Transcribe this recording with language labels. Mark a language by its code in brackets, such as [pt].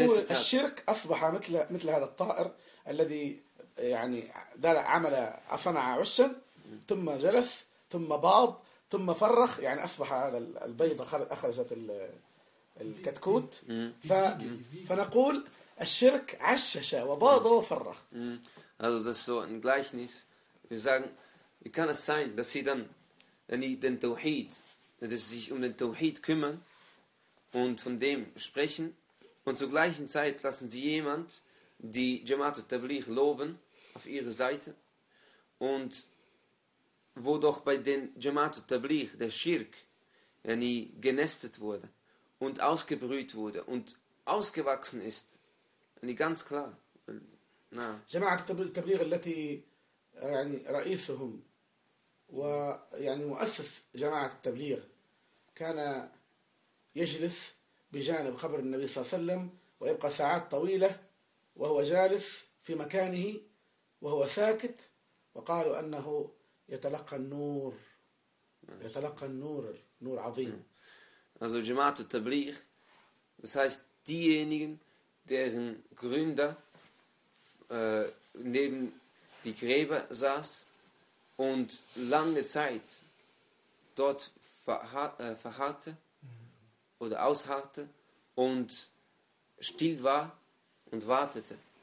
[ar] الشرك أصبح مثل هذا الطائر الذي يعني عمل صنع عشا ثم جلس ثم باض ثم فرخ يعني أصبح هذا البيضة أخرجت الكتكوت فنقول الشرك عشش وباض وفرخ. [de] Also das ist so ein Gleichnis. Wir sagen, wie kann es sein, dass sie dann den Tawhid, dass sie sich um den Tawhid kümmern und von dem sprechen und zur gleichen Zeit lassen sie jemand die Jamaat al-Tabligh loben auf ihre Seite und wo doch bei den Jamaat al-Tabligh der Schirk yani genestet wurde und ausgebrüht wurde und ausgewachsen ist yani ganz klar na [ar] Jamaat al-Tabligh التي يعني رئيسهم ويعني مؤسس جماعة التبليغ كان يجلس بجانب قبر النبي صلى الله عليه وسلم ويبقى ساعات طويلة وهو جالس في مكانه وهو ساكت وقالوا أنه يتلقى النور يتلقى النور نور عظيم. [de] Also Jamaat al-Tabligh, das heißt diejenigen, deren Gründer neben die Gräber saß und lange Zeit dort verharrte oder ausharrte und still war und wartete.